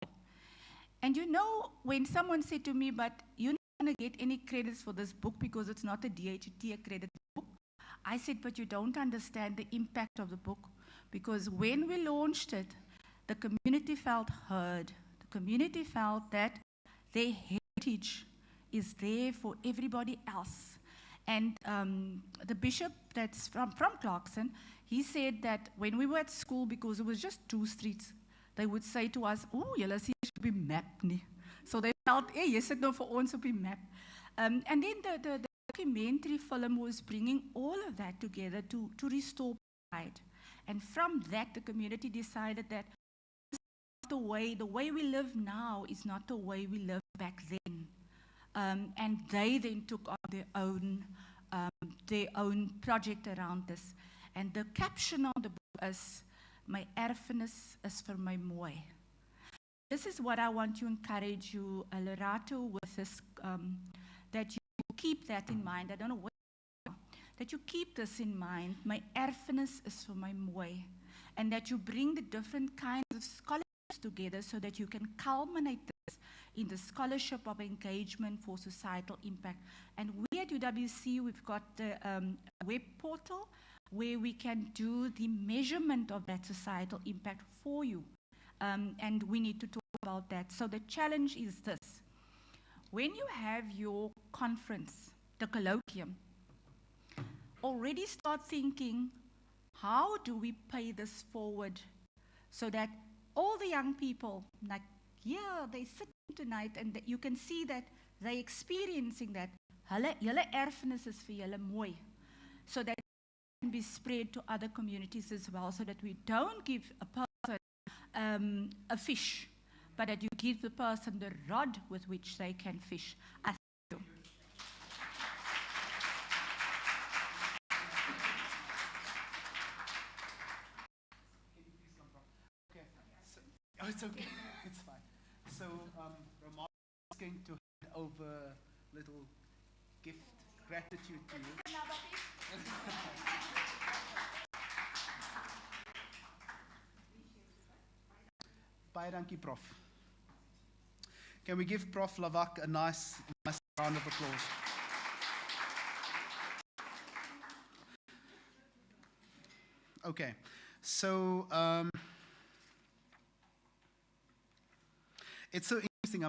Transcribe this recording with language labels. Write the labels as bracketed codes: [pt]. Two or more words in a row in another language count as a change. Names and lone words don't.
[en] And you know, when someone said to me, but you're not going to get any credits for this book because it's not a DHT accredited book, I said, but you don't understand the impact of the book, because when we launched it, the community felt heard. The community felt that their heritage is there for everybody else. And the bishop that's from Clarkson, he said that when we were at school, because it was just 2 streets, they would say to us, [af] oh, julle sien jy op die map nie. [en] So they felt, [af] hey, jy sit nou vir ons op die map. [en] And then the documentary film was bringing all of that together to restore pride. And from that, the community decided that the way we live now is not the way we lived back then. And they then took on their own project around this. And the caption on the book is, [af] my erfenis is vir my mooi. [en] This is what I want to encourage you, Lerato, with this, that you keep that in mind. I don't know what, that you keep this in mind. [af] My erfenis is vir my mooi. [en] And that you bring the different kinds of scholarships together so that you can culminate this in the scholarship of engagement for societal impact. And we at UWC, we've got the web portal where we can do the measurement of that societal impact for you. And we need to talk about that. So the challenge is this. When you have your conference, the colloquium, already start thinking, how do we pay this forward so that all the young people, like, yeah, they sit tonight and that you can see that they're experiencing that. [af] Julle erfenis is vir julle mooi. [en] So that it can be spread to other communities as well, so that we don't give a person a fish, but that you give the person the rod with which they can fish. I thank you. Oh, it's okay. It's fine. So, Ramon is going to hand over a little gift, gratitude to you. [af] Baie dankie, Prof. [en] Can we give Prof Lavak a nice round of applause? Okay, so it's so interesting.